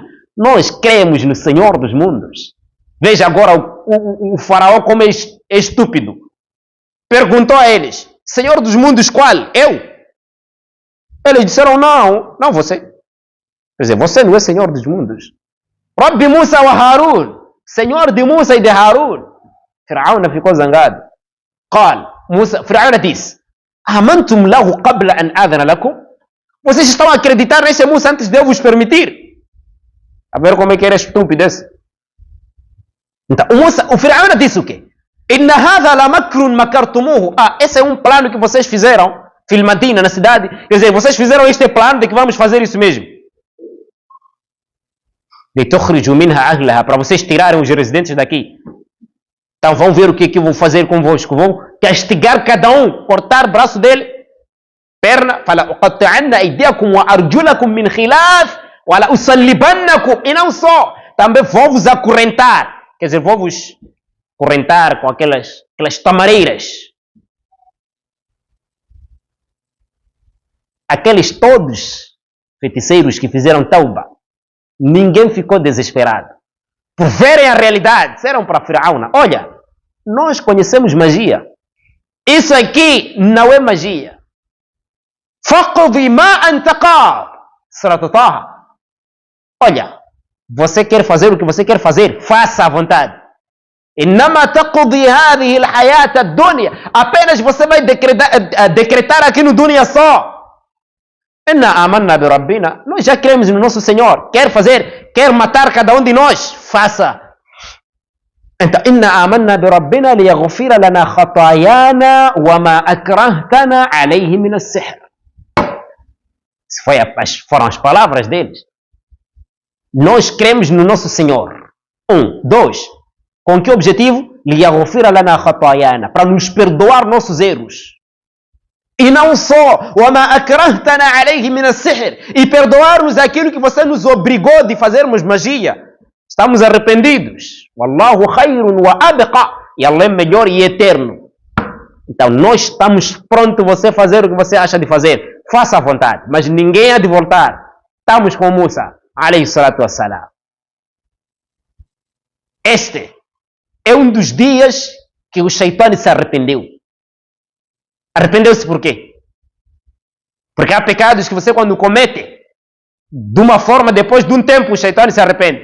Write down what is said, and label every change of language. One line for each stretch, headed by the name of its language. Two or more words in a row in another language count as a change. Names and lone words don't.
Portuguese: Nós cremos no Senhor dos mundos. Veja agora o faraó como é estúpido. Perguntou a eles, Senhor dos mundos qual? Eu? Eles disseram, não você. Quer dizer, você não é Senhor dos mundos.
Arabic: رب موسى وهارون,
Portuguese: Senhor de Musa e de Harun. Firaúna ficou zangado. Firaúna disse,
Arabic: آمنتم له قبل أن آذن لكم?
Portuguese: Vocês estão a acreditar nesse Musa antes de eu vos permitir. A ver como é que era estúpido esse. Então, o Firaúna disse o quê?
Arabic: إن هذا لمكر مكرتموه.
Portuguese: Esse é um plano que vocês fizeram, Filmadina, na cidade. Quer dizer, vocês fizeram este plano de que vamos fazer isso mesmo.
Arabic: لتخرجوا منها أهلها,
Portuguese: para vocês tirarem os residentes daqui. Então vão ver o que eu vou fazer convosco. Vou castigar cada um, cortar o braço dele, perna,
Arabic: فلأقطعن أيديكم وأرجلكم من خلاف ولأصلبنكم.
Portuguese: E não só, também vou vos acorrentar. Quer dizer, vou vos correntar com aquelas tamareiras. Aqueles todos feiticeiros que fizeram tauba, ninguém ficou desesperado. Por verem a realidade, disseram para Firaúna: olha, nós conhecemos magia. Isso aqui não é magia.
Arabic: فاقض ما أنت قاض.
Portuguese: Surat Taha. Olha, você quer fazer o que você quer fazer, faça à vontade.
Arabic: إنما تقضي هذه الحياة الدنيا.
Portuguese: Apenas você vai decretar aqui no dunya só.
Arabic: إنا آمنا بربنا.
Portuguese: Nós já cremos no nosso Senhor. Quer fazer, quer matar cada um de nós, faça. Então,
Arabic: إنا آمنا بربنا ليغفر لنا خطايانا وما أكرهتنا عليه من السحر.
Portuguese: Foram as palavras deles. Nós cremos no nosso Senhor. 1, 2. Com que objetivo?
Arabic: ليغفر لنا خطايانا,
Portuguese: para nos perdoar nossos erros. E não só,
Arabic: وَمَا أَكْرَهْتَنَا عَلَيْهِ مِنَ السِّحْرِ,
Portuguese: e perdoarmos aquilo que você nos obrigou de fazermos magia. Estamos arrependidos.
Arabic: والله خير وأبقى.
Portuguese: E Allah é melhor e eterno. Então nós estamos prontos a você fazer o que você acha de fazer. Faça à vontade, mas ninguém há de voltar. Estamos com Musa,
Arabic: عليه الصلاة والسلام.
Portuguese: Este é um dos dias que o Shaitã se arrependeu. Arrependeu-se por quê? Porque há pecados que você, quando comete, de uma forma, depois de um tempo, o Shaitã se arrepende.